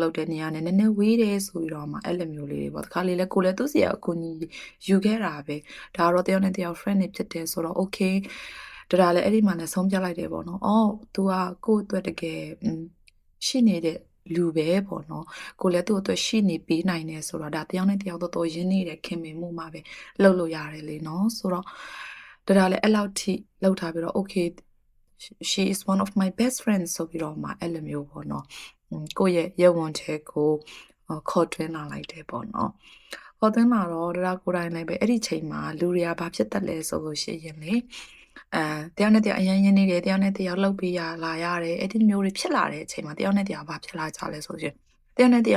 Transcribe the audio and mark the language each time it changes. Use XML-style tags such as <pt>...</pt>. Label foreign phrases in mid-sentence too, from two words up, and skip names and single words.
<my>လုပ်တဲ့နေရာနဲ့နည်းနည်းဝေးတယ်ဆိုပြီးတော့မှအဲ့လိုမျိုးလေးတွေပေါ့တခါလေလဲကိုလည်းသူ့စီကအကူကြီးယူခဲ့တာပဲဒါတော့တယောက်နဲ့တယောက် friend တွေဖြစ်တယ်ဆိုတော့ okay တရားလည်းအဲ့ဒီမှာလည်းဆုံးဖြတ်လိုက်တယ်ပေါ့နော်အော် तू ကကိုယ့်အတွက်တကယ်ရှိနေတဲ့လူပဲပေါ့နော်ကိုလည်းသူ့အတွက်ရှိနေပေးနိုင်တယ်ဆိုတော့ဒါတယောက်နဲ့တယောက်တော်တော်ရင်းနေတဲ့ခင်မင်မှုမှာပဲလုပ်လို့ရတယ်လေနော်ဆိုတော့ဒါလည်းအဲ့လောက်ထိလောက်ထားပြီးတော့ okay</my> <en>she is one of my best friends</en> <my>ဆိုပြီးတော့မှအဲ့လိုမျိုးပေါ့နော်ကိုယ့်ရဲ့ရုပ်ဝန်ထဲကိုခေါ်တွင်းလာလိုက်တယ်ပေါ့နော်ခေါ်သွင်းလာတော့ဒါကိုယ်တိုင်လည်းပဲအဲ့ဒီချိန်မှာလူတွေကဘာဖြစ်တတ်လဲဆိုလို့ရှိရင်လေတယောက်နဲ့တယောက်အရင်ရင်းနေတယ်တယောက်နဲ့တယောက်လှုပ်ပြီးလာရတယ်အဲ့ဒီမျိုးတွေဖြစ်လာတဲ့အချိန်မှာတယောက်နဲ့တယောက်ဘာဖြစ်လာကြလဲဆိုရင်တယောက်နဲ့တယော</my>